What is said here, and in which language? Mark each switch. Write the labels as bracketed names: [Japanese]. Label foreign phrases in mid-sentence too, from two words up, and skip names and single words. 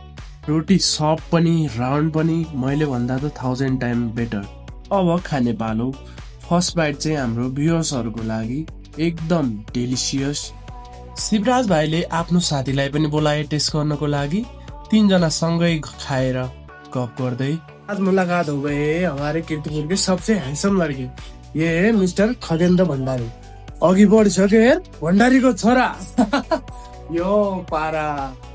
[Nepali] रोटी सफ्ट पनि राउन्ड पनि मैले भन्दा त 1000 [English] time better. [Nepali] अब खाने पालो। [English] first bite [Nepali] चाहिँ हाम्रो भ्युअर्सहरूको लागि एकदम डेलिसियस। शिवराज भाइले आफ्नो साथीलाई पनि बोलाए टेस्ट गर्नको लागि। 3 जना सँगै खाएर गफ गर्दै, [Hindi] आज मुलाकात हो गए हमारे कीर्तिपुर के सबसे हैंडसम लड़के, ये है मिस्टर खगेन्द्र भण्डारी। [Nepali] अघि बढिसक्यो हेर, भण्डारीको छोरा। यो पारा